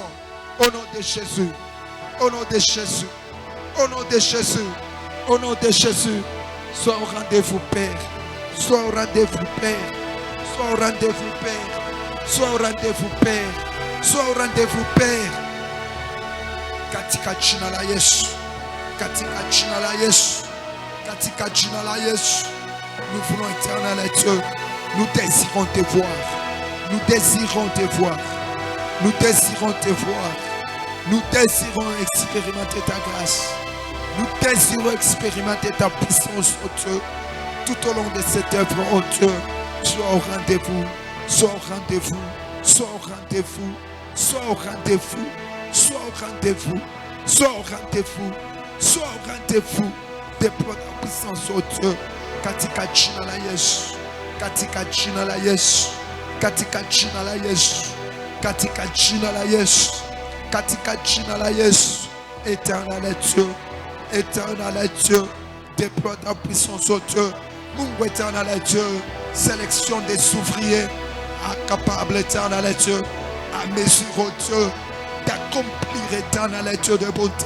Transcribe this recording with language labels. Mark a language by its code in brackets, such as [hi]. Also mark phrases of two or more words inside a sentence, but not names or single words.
[fr] Au nom de Jésus. Au nom de Jésus, au nom de Jésus, au nom de Jésus, sois au rendez-vous, Père. Sois au rendez-vous, Père. Sois au rendez-vous, Père. Sois au rendez-vous, Père. Sois au rendez-vous, Père. [sw] Katika jina la Yesu. Katika jina la Yesu. Katika jina la Yesu. [fr] Nous voulons, éternel Dieu, nous désirons te voir. Nous désirons te voir. Nous désirons te voir. Nous désirons expérimenter ta grâce. Nous désirons expérimenter ta puissance, oh Dieu. Tout au long de cette œuvre, oh Dieu, sois au rendez-vous. Sois au rendez-vous. Sois au rendez-vous. Sois au rendez-vous. Sois au rendez-vous. Sois au rendez-vous. Sois au rendez-vous. Déploie ta puissance, oh Dieu. [sw] Katika jina la Yesu. Katika jina la Yesu. Katika jina la Yesu. Katika jina la Yesu. Katika jina la Yesu. [fr] Éternel Dieu. Éternel Dieu. Déploie ta puissance, oh Dieu. Mungu éternel Dieu. Sélection des ouvriers incapables, éternel Dieu, à mesure, oh Dieu, d'accomplir, éternel Dieu de bonté.